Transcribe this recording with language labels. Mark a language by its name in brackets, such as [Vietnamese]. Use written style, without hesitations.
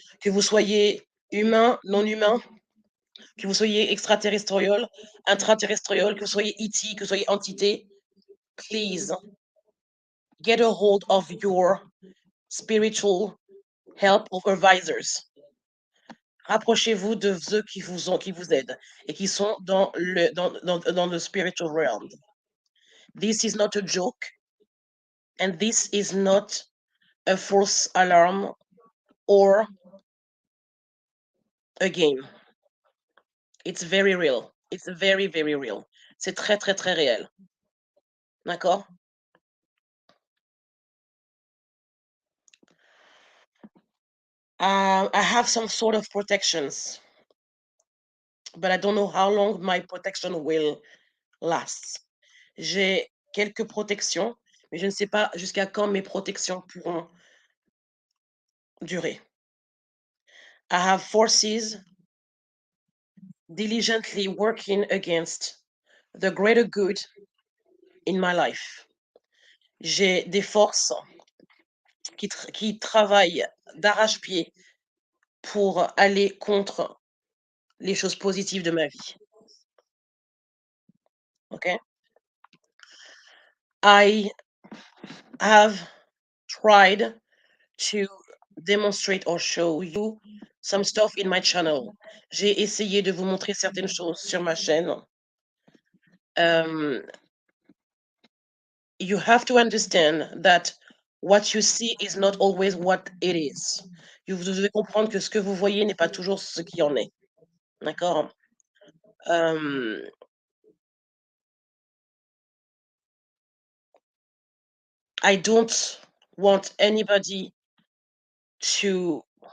[French] Que vous soyez humain, non humain, que vous soyez extraterrestrial, intraterrestrial, que vous soyez ET, que vous soyez entité. [English] Please get a hold of your spiritual help of advisors. [French] Rapprochez-vous de ceux qui vous aident et qui sont dans le spiritual realm. [English] This is not a joke, and this is not a false alarm or a game. It's very real. It's very, very real. [French] C'est très, très, très réel. D'accord? [English] I have some sort of protections, but I don't know how long my protection will last. [French] J'ai quelques protections, mais je ne sais pas jusqu'à quand mes protections pourront durer. [English] I have forces diligently working against the greater good in my life. [French] J'ai des forces qui travaillent d'arrache-pied pour aller contre les choses positives de ma vie. [English] Okay? I have tried to demonstrate or show you some stuff in my channel. [French] J'ai essayé de vous montrer certaines choses sur ma chaîne. [English] Um, you have to understand that what you see is not always what it is. [French] Vous devez comprendre que ce que vous voyez n'est pas toujours ce qui en est. D'accord? [English] Um, I don't want anybody to.